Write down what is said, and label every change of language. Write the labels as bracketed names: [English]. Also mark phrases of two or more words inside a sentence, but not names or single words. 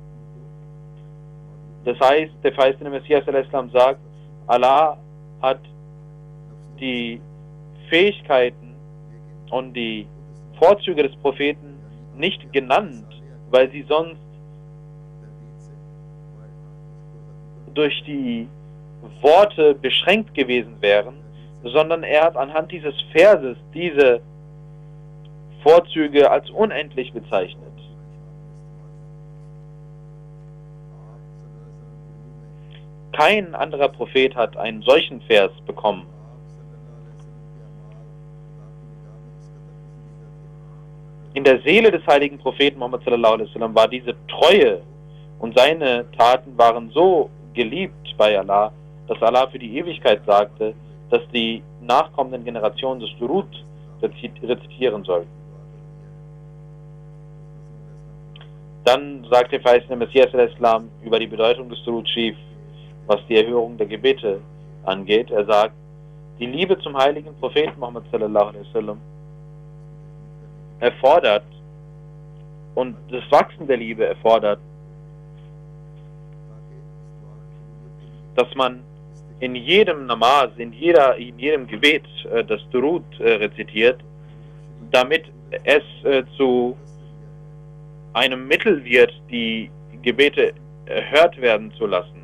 [German] Das heißt, der verheißene Messias sagt, Allah hat die Fähigkeiten und die Vorzüge des Propheten nicht genannt, weil sie sonst durch die Worte beschränkt gewesen wären, sondern er hat anhand dieses Verses diese Vorzüge als unendlich bezeichnet. Kein anderer Prophet hat einen solchen Vers bekommen. In der Seele des heiligen Propheten Muhammad [Arabic] صلى الله عليه وسلم [German] war diese Treue und seine Taten waren so geliebt bei Allah, dass Allah für die Ewigkeit sagte, dass die nachkommenden Generationen des Durud rezitieren sollten. Dann sagt der verheißene Messias über die Bedeutung des [Urdu] درود شریف, [German] was die Erhörung der Gebete angeht. Er sagt, die Liebe zum heiligen Propheten Muhammad [Arabic] صلى الله عليه وسلم [German] erfordert, und das Wachsen der Liebe erfordert, dass man in jedem Namaz, in jedem Gebet das Durud rezitiert, damit es zu einem Mittel wird, die Gebete erhört werden zu lassen.